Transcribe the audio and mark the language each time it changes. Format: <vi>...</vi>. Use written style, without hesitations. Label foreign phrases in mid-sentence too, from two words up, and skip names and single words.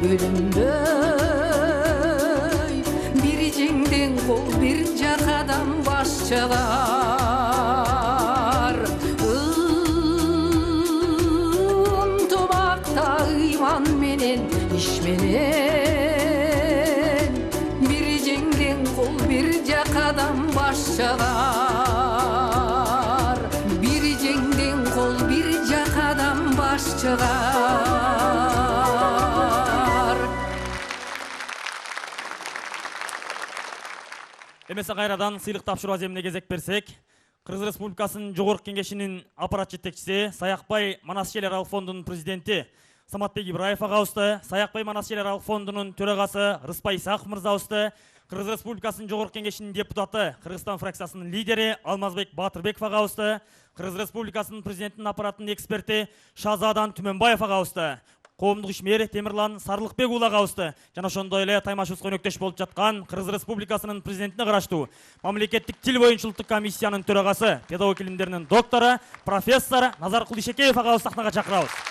<ky>бөлүнбөй Бир жеңден кол бир жакадан баш чыгар Ыйман менен, иш менен Бир жеңден кол бир жакадан баш чыгар Бир жеңден кол бир жакадан баш чыгар Эмесе кайрадан сыйлык тапшыруу аземине кезек берсек, Кыргыз Республикасынын Жогорку Кеңешинин аппарат жетекчиси Саякбай Манас Жер аралык фондунун президенти Саматбек Ибраев агабызды, Саякбай Манас Жер аралык фондунун төрагасы Рыспай Исаков мырзабызды, Кыргыз Республикасынын Жогорку Кеңешинин депутаты, Кыргызстан фракциясынын лидери Алмазбек Батырбеков агабызды, Кыргыз Республикасынын президентинин аппаратынын эксперти Шазадан Түмөнбаев агабызды, коомдук ишмер Темирлан Сарлыкбек уулу агабызды жана ошондой эле таймашыбызга өнөктөш болуп жаткан Кыргыз Республикасынын президентине караштуу мамлекеттик тил боюнча улуттук комиссиянын төрагасы, педагог илимдеринин доктору, профессор Назаркул Ишекеев агабызды сахнага чакырабыз.</ky>